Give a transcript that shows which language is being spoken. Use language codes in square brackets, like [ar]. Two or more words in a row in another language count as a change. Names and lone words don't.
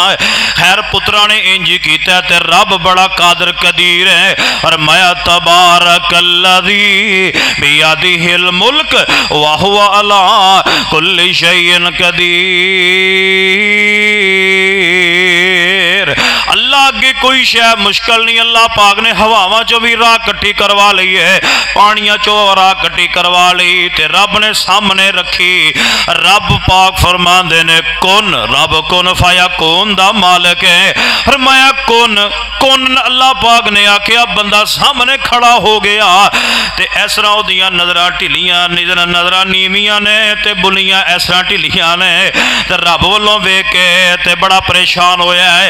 [pa] خیر پترا نے انج کیتا تے رب بڑا قادر قدیر ہے. اور میں [ar] تبارك الذي بيده الملك وهو على كل شيء قدير. [pa] اللہ اگے کوئی شے مشکل نہیں۔ اللہ پاک نے ہواواں چو بھی راہ کٹھی کروا لی ہے، پانیاں چو راہ کٹھی کروا لی تے رب نے سامنے رکھی. رب پاک فرماندے نے کن، رب [ar] كن فيكون [pa] دا مالک ہے. فرمایا کن کن، اللہ پاک نے آکھیا بندہ سامنے کھڑا ہو گیا تے اس طرح اودیاں نظراں ڈھلیاں، نظراں نیویاں نے تے بلیاں اس طرح ڈھلیاں نے تے رب والوں ویکھ کے تے بڑا پریشان ہویا ہے.